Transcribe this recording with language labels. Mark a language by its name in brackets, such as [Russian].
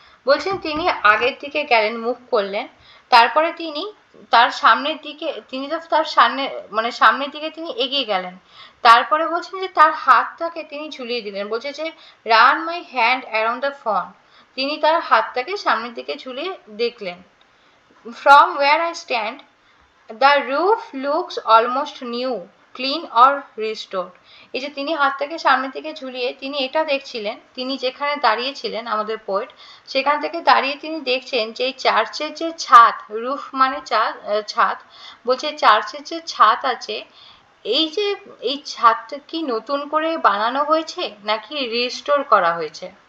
[Bangla] বলছেন তিনি আগের দিকে গেলেন, মুভ করলেন, তারপরে তিনি তার সামনের দিকে, তিনি তো তার সামনে মানে সামনের দিকে তিনি এগিয়ে গেলেন, তারপরে বলছেন যে তার হাতটাকে তিনি ঝুলিয়ে দিলেন, বলছে যে [English] run my hand around the front, [Bangla] তিনি তার হাতটাকে সামনের দিকে ঝুলিয়ে দেখলেন। [English] From where I stand, the roof looks almost new, clean or restored. [Bangla] এই যে তিনি হাতটাকে সামনের দিকে ঝুলিয়ে তিনি এটা দেখছিলেন, তিনি যেখানে দাঁড়িয়েছিলেন আমাদের পোয়েট, সেখান থেকে দাঁড়িয়ে তিনি দেখছেন যে এই চার্চের যে ছাদ, রুফ মানে ছাদ, বলছে চার্চের যে ছাদ আছে, এই যে এই ছাদটা কি নতুন করে বানানো হয়েছে নাকি রিস্টোর করা হয়েছে।